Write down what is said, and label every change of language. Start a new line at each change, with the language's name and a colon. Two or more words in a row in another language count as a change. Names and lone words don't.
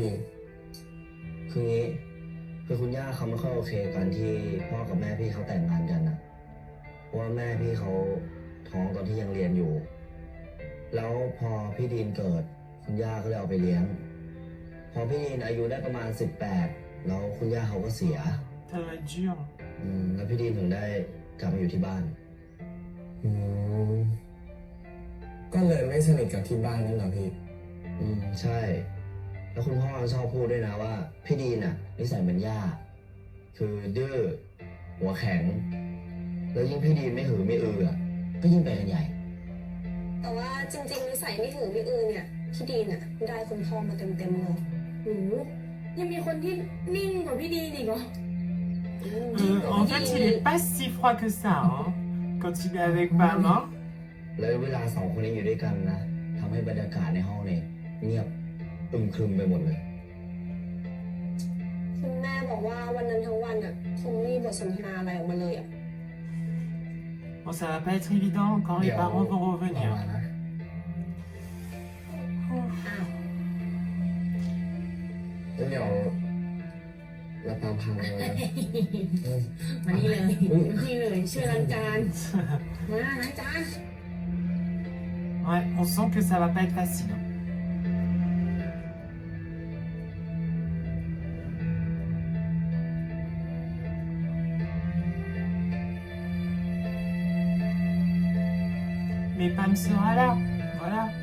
Thai: คืองี้คือคุณย่าเขาไม่ค่อยโอเคกันที่พ่อกับแม่พี่เขาแต่งงานกันนะเพราะว่าแม่พี่เขาท้องตอนที่ยังเรียนอยู่ แล้วพอพี่ดีนเกิดคุณย่าก็เลยเอาไปเลี้ยง พอพี่ดีนอายุได้ประมาณ18แล้วคุณย่าเขาก็เสีย
French: Ça doit être dur.
Thai: แล้วพี่ดีนถึงได้กลับมาอยู่ที่บ้าน อืม ก็เลยไม่สนิทกับที่บ้านนั่นเหรอพี่ ใช่ แล้วคุณพ่อชอบพูดด้วยนะว่าพี่ดีนน่ะนิสัยเหมือนย่า คือดื้อหัวแข็ง แล้วยิ่งพี่ดีนไม่หือไม่อืออ่ะก็ยิ่งไปกันใหญ่ แต่ว่าจริงๆนิสัยไม่หือไม่อือเนี่ย พี่ดีนอะได้คุณพ่อมาเต็มๆเลย หูยังมีคนที่นิ่งกว่าพี่ดีนอีกเหรอ
French: En fait, il est pas si froid que ça hein, quand il est avec Pam. Hein.
Thai: แล้วเวลาสองคนนี้อยู่ด้วยกันนะทำให้บรรยากาศในห้องเนี่ยเงียบอึมครึมไปหมดเลย คุณแม่บอกว่าวันนั้นทั้งวันอะคงไม่มีบทสนทนาอะไรออกมาเลยอะ
French: Bon, ça va pas être évident quand les parents vont
Thai: รอ
French: revenir.
Thai: มานะ อ้าว แล้วเดี๋ยวแล้วปาล์มพังเลยนะเฮ้ย มานี่เลย นี่เลยช่วยล้างจานมาล้างจาน
French: Ouais, on sent que ça va pas être facile. Mais Pam sera là, voilà.